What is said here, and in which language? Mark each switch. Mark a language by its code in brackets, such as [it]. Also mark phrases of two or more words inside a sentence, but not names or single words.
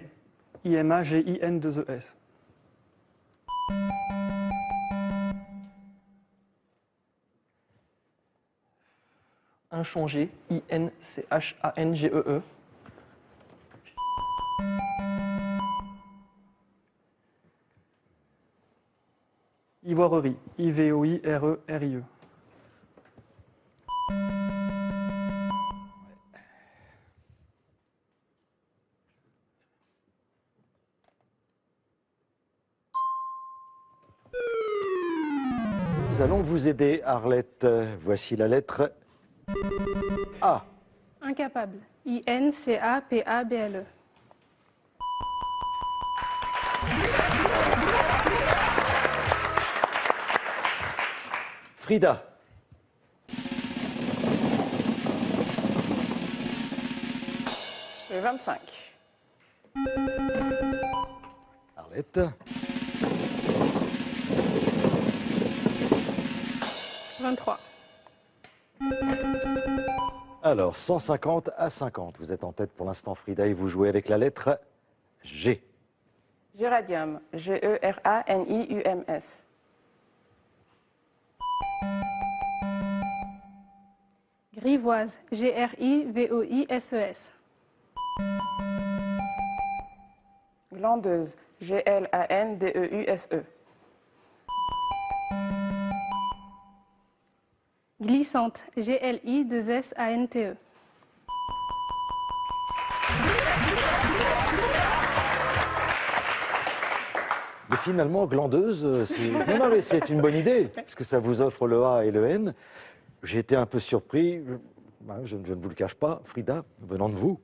[fr] I-M-A-G-I-N-2-E-S. Inchangé. I-N-C-H-A-N-G-E-E. Ivoirerie. I-V-O-I-R-E-R-I-E. Nous allons vous aider, Arlette. Voici la lettre A. Incapable. I-N-C-A-P-A-B-L-E. Frida. Le 25. Arlette. 23. Alors, 150 à 50. Vous êtes en tête pour l'instant, Frida, et vous jouez avec la lettre G. Géranium. G-E-R-A-N-I-U-M-S. Grivoise. G-R-I-V-O-I-S-E-S. Glandeuse. G-L-A-N-D-E-U-S-E. Glissante. G-L-I-2-S-A-N-T-E. Mais finalement, glandeuse, c'est une bonne idée, parce que ça vous offre le A et le N. J'ai été un peu surpris, je ne vous le cache pas, Frida, venant de vous.